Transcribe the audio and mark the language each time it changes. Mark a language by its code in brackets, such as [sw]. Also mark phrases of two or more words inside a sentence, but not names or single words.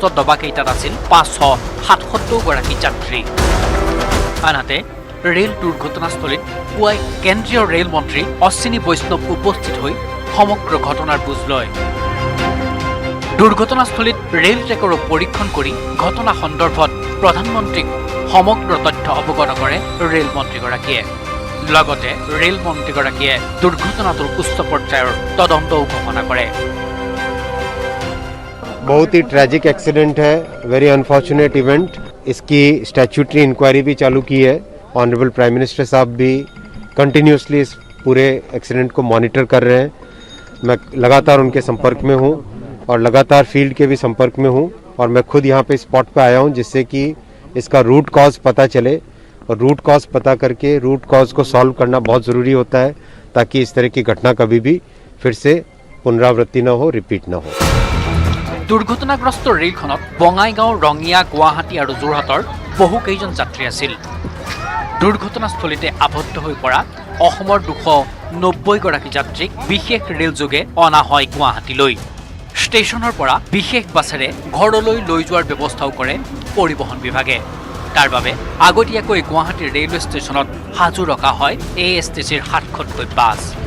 [as] ডবাকেইটাত আছিল 577 গৰাকী যাত্ৰী আনহাতে ৰেল দুৰ্ঘটনাস্থলীত পুৱাই কেন্দ্ৰীয় ৰেল মন্ত্ৰী অশ্বিনী বৈষ্ণৱ উপস্থিত হৈ সমগ্ৰ ঘটনাৰ বুজ লয় দুৰ্ঘটনাস্থলীত ৰেল ট্ৰেকৰো পৰীক্ষণ কৰি ঘটনা সন্দৰ্ভত প্ৰধানমন্ত্ৰীক সমগ্ৰ তথ্য অৱগত কৰে ৰেল মন্ত্ৰীগৰাকীয়ে লগতে ৰেল মন্ত্ৰীগৰাকীয়ে দুৰ্ঘটনাটোৰ উচ্চ পৰ্যায়ৰ তদন্তও ঘোষণা কৰে [hi] बहुत ही [en] tragic accident [hi] है [en] very unfortunate event [hi] इसकी [en] statutory inquiry [hi] भी चालू की है [en] honourable prime minister [hi] साहब भी कंटिन्यूसली इस पूरे एक्सीडेंट को मॉनिटर कर रहे हैं मैं लगातार उनके संपर्क में हूं और लगातार फील्ड के भी संपर्क में हूं और मैं खुद यहाँ पे स्पॉट पे आया हूं जिससे कि इसका [en] root cause [hi] पता चले और [en] root cause [hi] पता करके [en] root cause [hi] को सॉल्व करना बहुत ज़रूरी होता है ताकि इस तरह की घटना कभी भी फिर से पुनरावृत्ति न हो रिपीट न हो [as] দুৰ্ঘটনাগ্ৰস্ত ৰেলখনত বঙাইগাঁও ৰঙিয়া গুৱাহাটী আৰু যোৰহাটৰ বহু কেইজন যাত্ৰী আছিল দুৰ্ঘটনাস্থলীতে আবদ্ধ হৈ পৰা অসমৰ 290 গৰাকী যাত্ৰীক বিশেষ ৰেলযোগে অনা হয় গুৱাহাটীলৈ ষ্টেচনৰ পৰা বিশেষ বাছেৰে ঘৰলৈ লৈ যোৱাৰ ব্যৱস্থাও কৰে পৰিবহণ বিভাগে তাৰ বাবে আগতীয়াকৈ গুৱাহাটীৰ ৰেলৱে ষ্টেচনত হাজু ৰখা হয় এএছটিচিৰ 7খনকৈ বাছ